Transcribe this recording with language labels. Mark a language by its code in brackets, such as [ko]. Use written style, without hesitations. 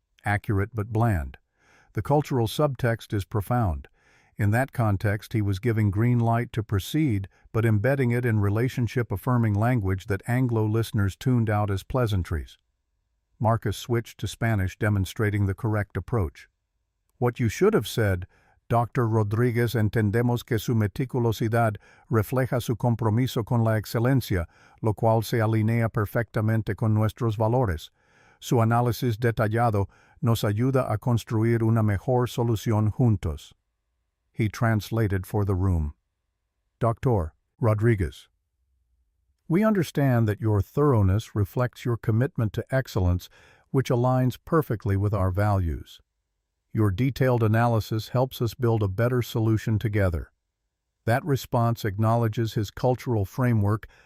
[en] Accurate but bland. The cultural subtext is profound. In that context, he was giving green light to proceed, but embedding it in relationship-affirming language that Anglo listeners tuned out as pleasantries. Marcus switched to Spanish, demonstrating the correct approach. What you should have said, Dr. [es] Rodriguez, entendemos que su meticulosidad refleja su compromiso con la excelencia, lo cual se alinea perfectamente con nuestros valores. Su análisis detallado nos ayuda a construir una mejor solución juntos. [en] He translated for the room. Dr. Rodriguez, we understand that your thoroughness reflects your commitment to excellence, which aligns perfectly with our values. Your detailed analysis helps us build a better solution together. That response acknowledges his cultural framework,